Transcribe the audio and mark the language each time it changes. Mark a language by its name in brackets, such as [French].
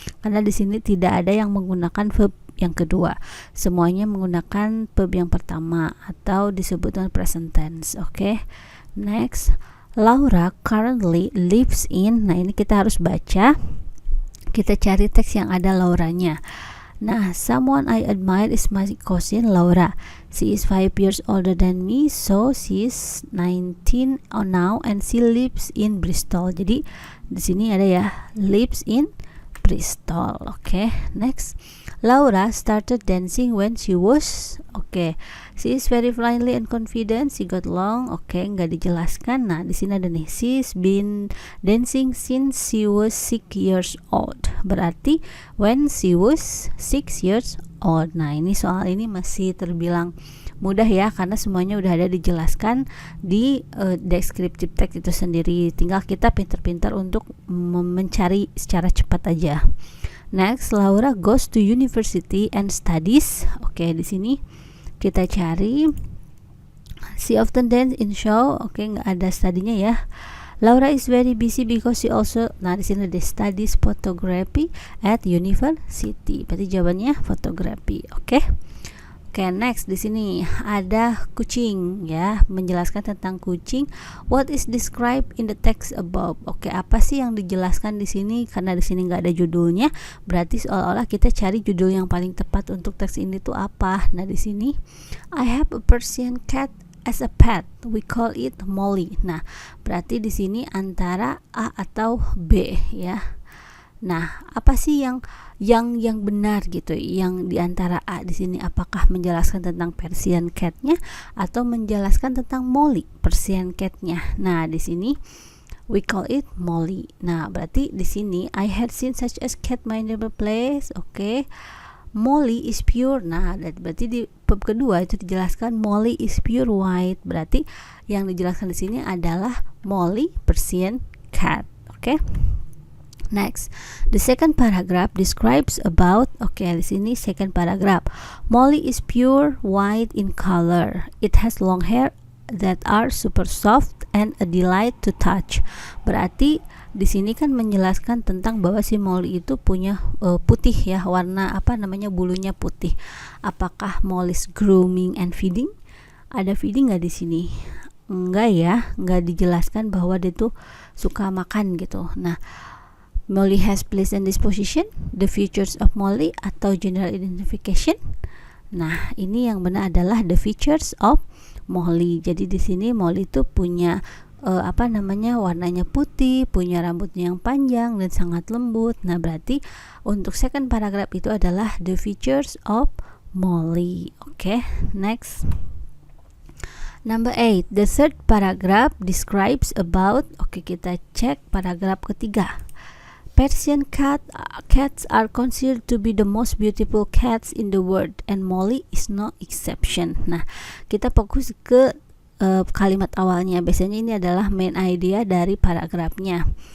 [Indonesian] Karena di sini tidak ada yang menggunakan verb yang kedua. Semuanya menggunakan verb yang pertama atau disebut dengan present tense. Oke. [English] Next, Laura currently lives in. [Indonesian] Nah, ini kita harus baca. Kita cari teks yang ada Lauranya. [English] Nah, someone I admire is my cousin Laura. She is 5 years older than me, so she is 19 now and she lives in Bristol. [Indonesian] Jadi di sini ada ya, [English] lives in Bristol. [Indonesian] Oke. [English] Next, Laura started dancing when she was, she is very friendly and confident, she got along, [Indonesian] nggak dijelaskan. Nah, di sini ada nih, [English] she's been dancing since she was 6 years old, [Indonesian] berarti [English] when she was 6 years old. [Indonesian] Nah, ini soal ini masih terbilang mudah ya, karena semuanya udah ada dijelaskan di descriptive text itu sendiri. Tinggal kita pintar-pintar untuk mencari secara cepat aja. [English] Next, Laura goes to university and studies. [Indonesian] Di sini kita cari [English] she often dance in show. [Indonesian] Nggak ada studinya ya. [English] Laura is very busy because she also, [Indonesian] nah di sini ada [English] studies photography at university. [Indonesian] Berarti jawabannya photography. Next, di sini ada kucing ya, menjelaskan tentang kucing. [English] What is described in the text above? [Indonesian] Apa sih yang dijelaskan di sini? Karena di sini nggak ada judulnya, berarti seolah-olah kita cari judul yang paling tepat untuk teks ini tuh apa. Nah, di sini [English] I have a Persian cat as a pet. We call it Molly. [Indonesian] Nah, berarti di sini antara A atau B ya. Nah, apa sih yang benar gitu? Yang diantara A di sini, apakah menjelaskan tentang Persian cat-nya atau menjelaskan tentang Molly, Persian cat-nya? Nah, di sini [English] we call it Molly. [Indonesian] Nah, berarti di sini [English] I had seen such a cat my neighbor place. Molly is pure. [Indonesian] Nah, berarti di bab kedua itu dijelaskan [English] Molly is pure white. [Indonesian] Berarti yang dijelaskan di sini adalah Molly Persian cat. [English] Next, the second paragraph describes about, [Indonesian] di sini [English] second paragraph. Molly is pure white in color. It has long hair that are super soft and a delight to touch. [Indonesian] Berarti di sini kan menjelaskan tentang bahwa si Molly itu punya putih ya, warna bulunya putih. Apakah [English] Molly's grooming and feeding? [Indonesian] Ada feeding nggak di sini? Enggak ya, nggak dijelaskan bahwa dia tuh suka makan gitu. [English] Nah, Molly has pleasant disposition, the features of Molly atau general identification. [Indonesian] Nah, ini yang benar adalah [English] the features of Molly. [Indonesian] Jadi di sini Molly itu punya warnanya putih, punya rambutnya yang panjang dan sangat lembut. Nah, berarti untuk second paragraph itu adalah [English] the features of Molly. Next. Number 8, the third paragraph describes about, [Indonesian] kita cek paragraf ketiga. [English] Persian cats are considered to be the most beautiful cats in the world and Molly is no exception. [Indonesian] Nah, kita fokus ke kalimat awalnya. Biasanya ini adalah main idea dari paragrafnya.